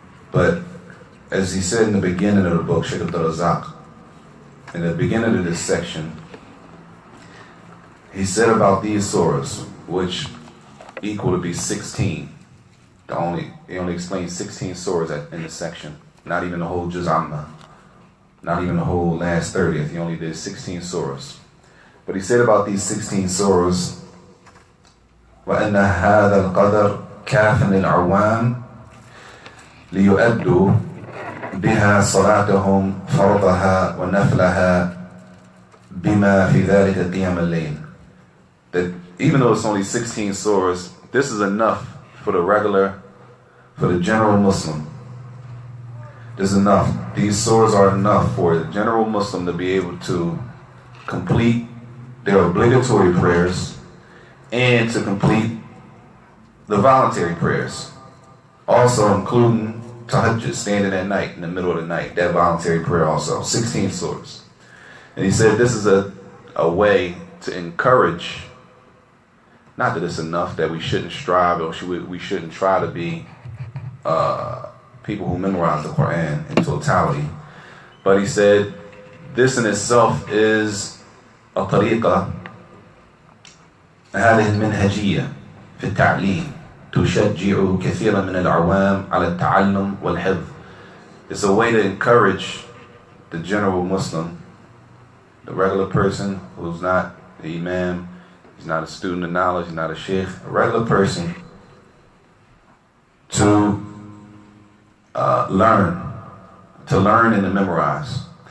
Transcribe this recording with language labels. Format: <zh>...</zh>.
<en>But as he said in the beginning of the book, Sheikh Abdul-Razak, in the beginning of this section, he said about these surahs, which equal to be 16. He only explained 16 surahs in this section, not even the whole Juz Amma, not even the whole last 30th. He only did 16 surahs.</en> <ar>But he said about these 16 surahs, وَأَنَّ هَذَا الْقَدَرْ كَافٍ لِلْعَوَامِ لِيُؤَدُّوا بِهَا صَلَاتَهُمْ فَرْضَهَا وَنَفْلَهَا بِمَا فِي ذَلِكَ قِيَامَ اللَّيْلِ.</ar> <en>That even though it's only 16 surahs, this is enough for the general Muslim. This is enough. These surahs are enough for the general Muslim to be able to complete their obligatory prayers and to complete the voluntary prayers. Also including tahajjud, standing at night in the middle of the night, that voluntary prayer also. 16 surahs. And he said this is a way to encourage, not that it's enough that we shouldn't strive or we shouldn't try to be people who memorize the Quran in totality. But he said this in itself is a tariqah,</en> <ar>هذه المنهجية في التعليم تشجع كثيرا من العوام على التعلم والحفظ.</ar> <en>It's a way to encourage the general Muslim, the regular person who's not the imam, he's not a student of knowledge, he's not a sheikh, a regular person, to learn and to memorize.</en>